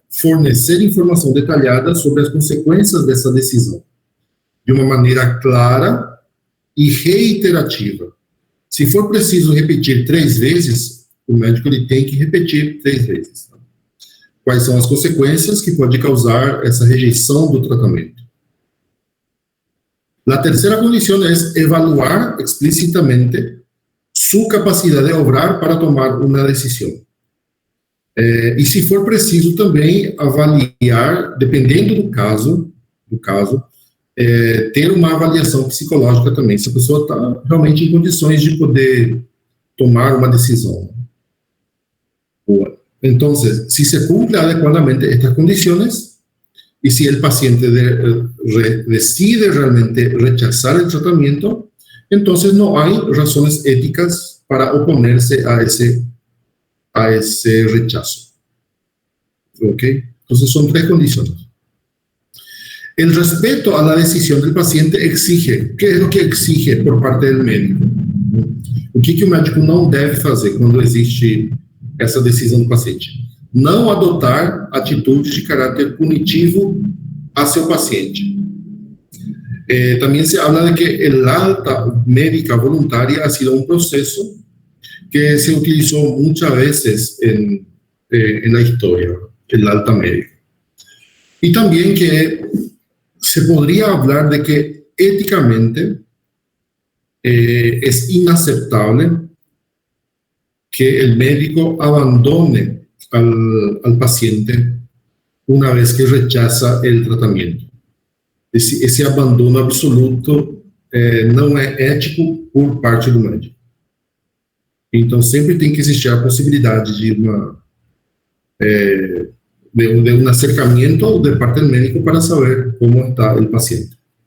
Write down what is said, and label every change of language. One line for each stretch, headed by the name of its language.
Portuguese: fornecer informação detalhada sobre as consequências dessa decisão, de uma maneira clara e reiterativa. Se for preciso repetir 3 vezes, o médico ele tem que repetir 3 vezes. Quais são as consequências que pode causar essa rejeição do tratamento?
Spanish: La tercera condición es evaluar explícitamente su capacidad de obrar para tomar una decisión.
Portuguese: E se for preciso também avaliar, dependendo do caso, ter uma avaliação psicológica também, se a pessoa está realmente em condições de poder tomar uma decisão.
Spanish: Bueno, entonces, si se cumple adecuadamente estas condiciones, y si el paciente decide realmente rechazar el tratamiento, entonces no hay razones éticas para oponerse a ese rechazo. ¿Ok? Entonces son 3 condiciones. El respeto a la decisión del paciente exige, ¿qué es lo que exige por parte del médico?
Portuguese: O que o médico não deve fazer quando existe essa decisão do paciente? Não adotar atitudes de caráter punitivo a seu paciente.
Spanish: También se habla de que el alta médica voluntaria ha sido un proceso que se utilizó muchas veces en la historia, el alta médica. Y también que se podría hablar de que éticamente es inaceptable que el médico abandone al paciente una vez que rechaza el tratamiento.
Portuguese: Esse abandono absoluto não é ético por parte do médico. Então, sempre tem que existir a possibilidade de um acercamento de parte do médico para saber como está o paciente.